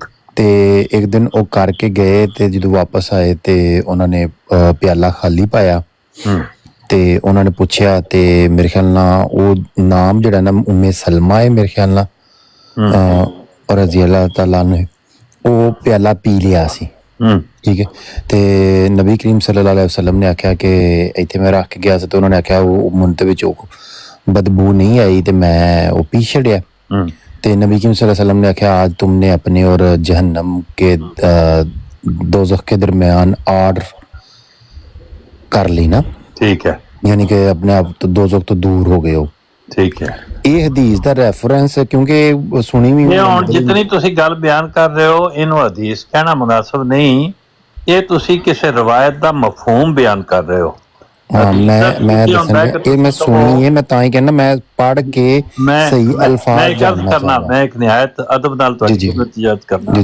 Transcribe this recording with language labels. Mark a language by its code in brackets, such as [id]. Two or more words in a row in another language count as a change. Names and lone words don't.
[pa] ਤੇ ਇੱਕ ਦਿਨ ਉਹ ਕਰਕੇ ਗਏ ਤੇ ਜਦੋਂ ਵਾਪਸ ਆਏ ਤੇ ਉਹਨਾਂ ਨੇ ਪਿਆਲਾ ਖਾਲੀ ਪਾਇਆ ਤੇ ਉਹਨਾਂ ਨੇ ਪੁੱਛਿਆ ਤੇ ਮੇਰੇ ਖਿਆਲ ਨਾਲ ਉਹ ਨਾਮ ਜਿਹੜਾ ਨਾ ਉਮੇ ਸਲਮਾ ਹੈ ਮੇਰੇ ਖਿਆਲ ਨਾਲ [ar] رضي الله تعالى [pa] ਨੇ, ਉਹ ਪਿਆਲਾ ਪੀ ਲਿਆ ਸੀ। ਠੀਕ ਹੈ। ਤੇ ਨਬੀ ਕਰੀਮ [ar] صلى الله عليه وسلم [pa] ਨੇ ਆਖਿਆ ਕਿ ਇੱਥੇ ਮੈਂ ਰੱਖ ਕੇ ਗਿਆ ਸੀ ਤੇ ਉਹਨਾਂ ਨੇ ਆਖਿਆ ਉਹ ਮੁੰਨ ਦੇ ਵਿੱਚ ਉਹ ਬਦਬੂ ਨਹੀਂ ਆਈ ਤੇ ਮੈਂ ਉਹ ਪੀ ਛੜਿਆ। [ur] ਤੇ نبی کریم [ar] صلى الله عليه وسلم [ur] نے آکھیا آج تم نے اپنے اور جہنم کے دوزخ کے درمیان آڑ کر لی نا. ٹھیک ہے. یعنی کہ اپنے آپ تو دوزخ تو دور ہو گئے ہو. ٹھیک ہے. [pa] ਇਹ ਹਦੀਸ ਦਾ ਰੈਫਰੈਂਸ ਕਿਉਂਕਿ ਸੁਣੀ ਵੀ ਹੁਣ ਜਿਤਨੀ ਤੁਸੀਂ ਗੱਲ ਬਿਆਨ ਕਰ ਰਹੇ ਹੋ ਇਹਨੂੰ ਹਦੀਸ ਕਹਿਣਾ ਮੁਨਾਸਬ ਨਹੀਂ, ਇਹ ਤੁਸੀਂ ਕਿਸੇ ਰਵਾਇਤ ਦਾ ਮਫਹੂਮ ਬਿਆਨ ਕਰ ਰਹੇ ਹੋ। ਮੈਂ ਦੱਸਣਾ ਇਹ ਮੈਂ ਸੁਣੀ ਹੈ, ਮੈਂ ਤਾਂ ਹੀ ਕਹਿੰਦਾ ਮੈਂ ਪੜ੍ਹ ਕੇ ਸਹੀ ਅਲਫਾਜ਼ ਕਰਨਾ, ਮੈਂ ਇੱਕ ਨਿਹਾਇਤ ਅਦਬ ਨਾਲ ਤੁਹਾਡੀ ਖਿਦਮਤ ਕਰਨਾ।